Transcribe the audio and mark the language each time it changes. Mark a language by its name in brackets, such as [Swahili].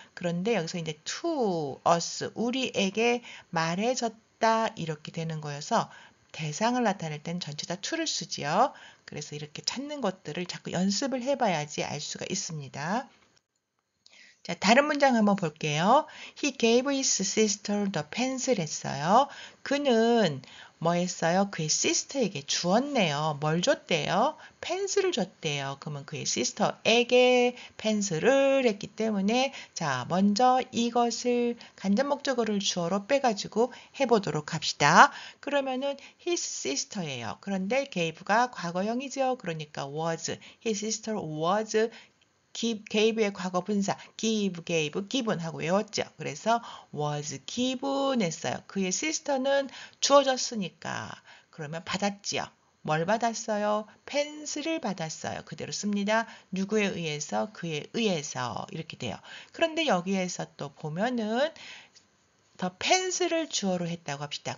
[Korean] 그런데 여기서 이제 to us 우리에게 말해졌다 이렇게 되는 거여서 대상을 나타낼 땐 전체 다 to를 쓰지요. 그래서 이렇게 찾는 것들을 자꾸 연습을 해봐야지 알 수가 있습니다. 자, 다른 문장 한번 볼게요. [English] He gave his sister the pencil [Korean] 했어요. 그는 뭐 했어요? 그의 시스터에게 주었네요. 뭘 줬대요? 펜슬을 줬대요. 그러면 그의 시스터에게 펜슬을 했기 때문에 자, 먼저 이것을 간접 목적어를 주어로 빼가지고 해보도록 합시다. 그러면은 his sister예요. 그런데 gave가 과거형이죠. 그러니까 was. [English] His sister was gave의 [Korean] 과거 분사 [English] give, gave, given [Korean] 하고 외웠죠. 그래서 was given 했어요. 그의 sister는 주어졌으니까 그러면 받았지요. 뭘 받았어요? 펜슬을 받았어요. 그대로 씁니다. 누구에 의해서? 그에 의해서 이렇게 돼요. 그런데 여기에서 또 보면은 더 펜슬을 주어로 했다고 합시다.